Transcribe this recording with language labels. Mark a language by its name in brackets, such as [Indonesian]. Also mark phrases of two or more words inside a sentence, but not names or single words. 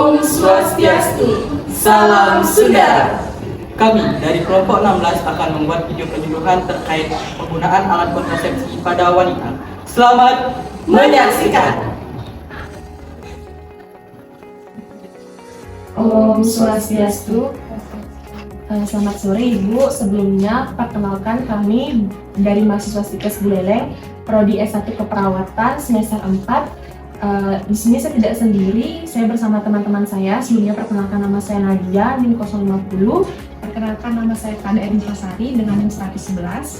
[Indonesian] Swastiastu, salam Sunda. Kami dari kelompok 16 akan membuat video penyuluhan terkait penggunaan alat kontrasepsi pada wanita. Selamat menyaksikan. [Balinese] Om Swastiastu. [Indonesian] Selamat sore Ibu. Sebelumnya perkenalkan kami dari mahasiswa Stikes Buleleng, Prodi S1 Keperawatan semester 4. Di sini saya tidak sendiri, saya bersama teman-teman saya. Sebelumnya perkenalkan nama saya Nadia, NIM 050. Perkenalkan nama saya Pada Erinfasari dengan NIM 111.